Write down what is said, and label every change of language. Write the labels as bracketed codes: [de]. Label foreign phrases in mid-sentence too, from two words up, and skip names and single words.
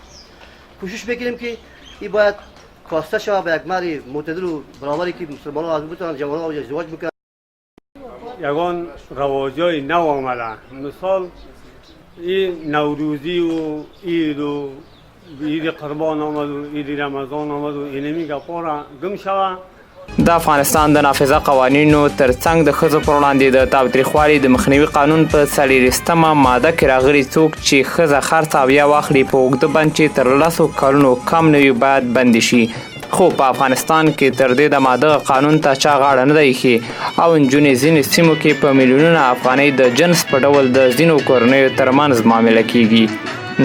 [fa] کوشش میکنیم که این باید کاسته شود به یک مهر معتدل و برابری که مسلمانان از بتونن جوانان ازدواج بکنن. یگان رواجای نو آمده، مثال این نوروزی و عید و عید قربان آمد و عید رمضان آمد و اینمی گپا را گم شود. [ps] د افغانستان د نافذه قوانینو ترڅنګ د ښځو پر وړاندې د تاوتریخوالي د مخنیوي قانون په 40مه ماده کې راغلي څوک چې ښځه خرڅ او یا واخلي په اوږده بند چې تر 10 کلونو کم نه وي باید بندي شي. خو په افغانستان کې تر دې د ماده قانون ته چا غاړه نه دی ایښې او نجونې ځینې سیمو کې په میلیونونه افغانۍ د جنس په ډول د ځینو کورنیو ترمنځ معامله کیږي.